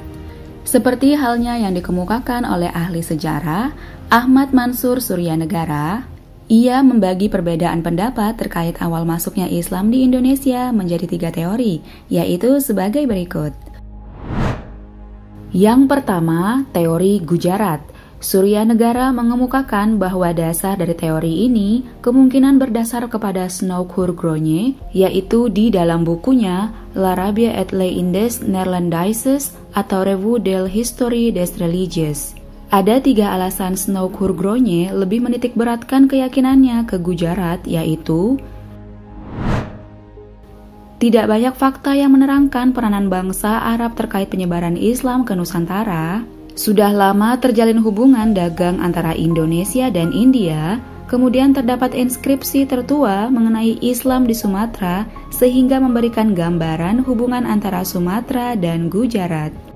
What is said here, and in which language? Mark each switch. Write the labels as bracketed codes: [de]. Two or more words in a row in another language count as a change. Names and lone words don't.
[id] Seperti halnya yang dikemukakan oleh ahli sejarah, Ahmad Mansur Suryanegara, ia membagi perbedaan pendapat terkait awal masuknya Islam di Indonesia menjadi 3 teori, yaitu sebagai berikut. Yang pertama, teori Gujarat. Suryanegara mengemukakan bahwa dasar dari teori ini kemungkinan berdasar kepada Snouck-Hurgronje, yaitu di dalam bukunya L'Arabie et les Indes Neerlandaises atau Revue de l'Histoire des Religies. Ada 3 alasan Snouck-Hurgronje lebih menitikberatkan keyakinannya ke Gujarat, yaitu tidak banyak fakta yang menerangkan peranan bangsa Arab terkait penyebaran Islam ke Nusantara. Sudah lama terjalin hubungan dagang antara Indonesia dan India, kemudian terdapat inskripsi tertua mengenai Islam di Sumatera sehingga memberikan gambaran hubungan antara Sumatera dan Gujarat.